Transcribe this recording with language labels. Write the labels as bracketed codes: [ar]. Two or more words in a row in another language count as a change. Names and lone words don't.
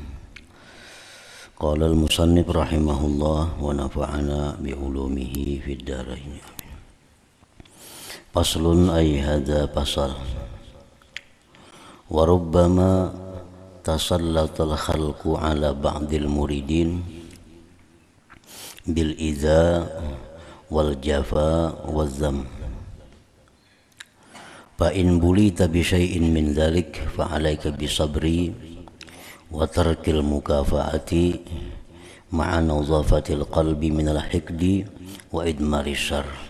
[ar] قال المصنف رحمه الله ونفعنا بعلومه في الدارين. فصل أي هذا فصل. وربما تسلط الخلق على بعض المريدين بالإيذاء والجفاء والذم فإن بليت بشيء من ذلك فعليك بالصبر وترك المكافأة مع نظافة القلب من الحقد وإضمار الشر.